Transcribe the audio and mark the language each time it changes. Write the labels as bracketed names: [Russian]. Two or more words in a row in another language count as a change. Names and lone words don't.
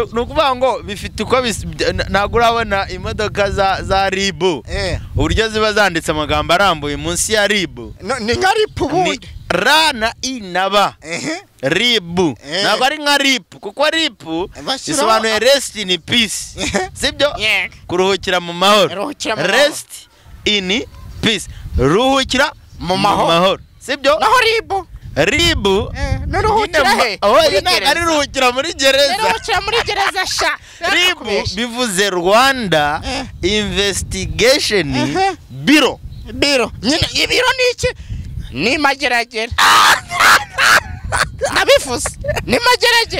[Kinyarwanda] nukuvuga ngo bifite uko ntago urabona imodoka za ribu uburyo ziba zanditse amagambo arambuye munsi ya ribu ni nka ripu bundi ra na i na ba ribu ntabwo ari nka ripu kuko ripu bisobanuye [English] rest in peace [Kinyarwanda] sibyo kuruhukira mu mahoro [English] rest in peace [Kinyarwanda] ruhukira mu mahoro sibyo naho ribu ribu nuruhukira he ari ruhukira muri gereza ruhukira muri gereza sha ribu bivuze Rwanda Investigation Bureau nyine ibiro niki ni mageragere nabifuze ni mageragere